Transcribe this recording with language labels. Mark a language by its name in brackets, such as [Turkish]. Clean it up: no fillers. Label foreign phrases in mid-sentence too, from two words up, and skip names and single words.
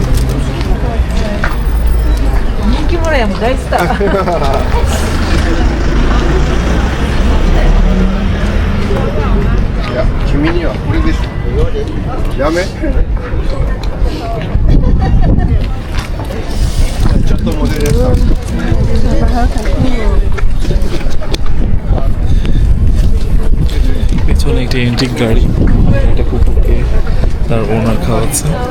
[Japanese] 人気者やもん大スター。いや君にはこれでしょやめちょっとモデルやった [Bangla] পেছনে একটি এন্ট্রিক গাড়ি, একটা কুকুরকে তার ওনার খাওয়াচ্ছে।